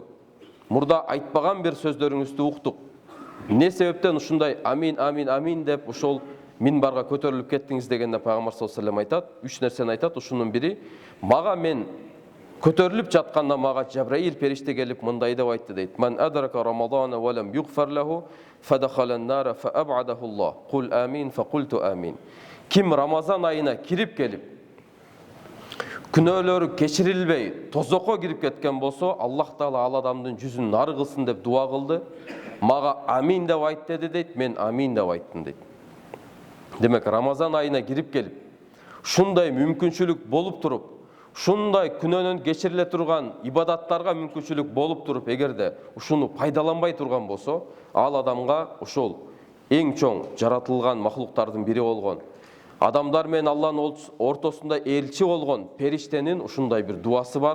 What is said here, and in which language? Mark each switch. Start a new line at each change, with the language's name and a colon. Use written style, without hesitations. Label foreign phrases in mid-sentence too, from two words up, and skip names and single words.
Kyrgyz: Мурда айтпаган бир сөздөрүңүздү уктук. Эмне себептен ушундай амин, амин, амин деп ошол минбарга көтөрүлүп кеттиңиз?" дегенде пайгамбар
Arabic: صلى الله عليه وسلم
Kyrgyz: айтат, 3 нерсени айтат. Ушунун бири, мага мен көтөрүлүп жатканда мага Жабраил периште келип мындай деп айтты дейт:
Arabic: "من أدرك رمضان ولم يغفر له فدخل النار فأبعده الله. قل آمين فقلت آمين."
Kyrgyz: Ким Рамазан айына кирип келип, күнөөлөрү кечирилбей тозокко кирип кеткен болсо, Аллах Таала ал адамдын жүзүн нары кылсын деп дуа кылды. Мага амин деп айт деди дейт, мен амин деп айттым дейт. Демек, Рамазан айына кирип келип, шундай мүмкүнчүлүк болуп туруп, шундай күнөөнөн кечириле турган ибадаттарга мүмкүнчүлүк болуп туруп, эгерде ушуну пайдаланбай турган болсо, ал адамга ошол эң чоң жаратылган махлуктардын бири болгон, адамдар менен Алланын ортосунда элчи болгон периштенин ушундай бир дуасы бар.